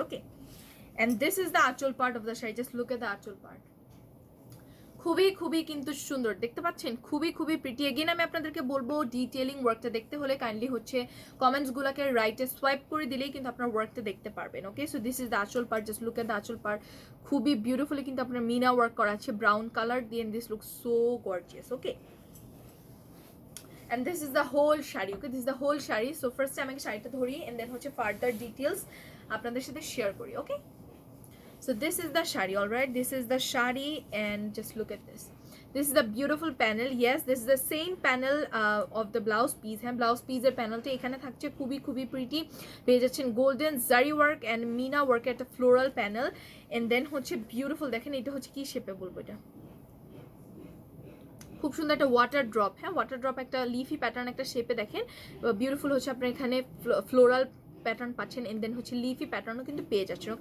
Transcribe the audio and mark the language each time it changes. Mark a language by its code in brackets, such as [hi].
[en] okay, and this is the anchal part of the sari, just look at the anchal part, [bn] খুবই খুবই কিন্তু সুন্দর, দেখতে পাচ্ছেন, [en] খুবই খুবই প্রিটি। [bn] এগেন আমি আপনাদেরকে বলবো ডিটেলিং ওয়ার্কটা দেখতে হলে কাইন্ডলি হচ্ছে কমেন্টসগুলোকে রাইটে সোয়াইপ করে দিলেই কিন্তু আপনার ওয়ার্কটা দেখতে পারবেন। [en] okay, so this is the anchal part, just look at the anchal part, [bn] খুবই বিউটিফুলি কিন্তু আপনার মিনা ওয়ার্ক করা আছে ব্রাউন কালার দিয়ে, [en] This look so gorgeous. Okay, and this is the whole sari. Okay, this is the whole sari. [bn] So ফার্স্টে আমি শাড়িটা ধরি এন্ড দেন হচ্ছে ফার্দার ডিটেলস আপনাদের সাথে শেয়ার করি। [en] Okay, so this is the shari. All right, this is the shari, and just look at this, this is the beautiful panel. Yes, this is the same panel of the blouse piece. [bn] হ্যাঁ, blouse পিসের প্যানেলটা এখানে থাকছে, খুবই খুবই pretty, পেয়ে যাচ্ছেন golden জারি ওয়ার্ক অ্যান্ড মিনা ওয়ার্ক, একটা ফ্লোরাল প্যানেল, এন্ড দেন হচ্ছে বিউটিফুল, দেখেন এটা হচ্ছে কি শেপে বলবো, এটা খুব সুন্দর একটা ওয়াটার ড্রপ। হ্যাঁ, ওয়াটার ড্রপ একটা লিফি প্যাটার্ন একটা শেপে, দেখেন বিউটিফুল হচ্ছে আপনার এখানে ফ্লোরাল প্যাটার্ন পাচ্ছেন, এন্ড দেন হচ্ছে লিফি প্যাটার্নও কিন্তু পেয়ে যাচ্ছেন।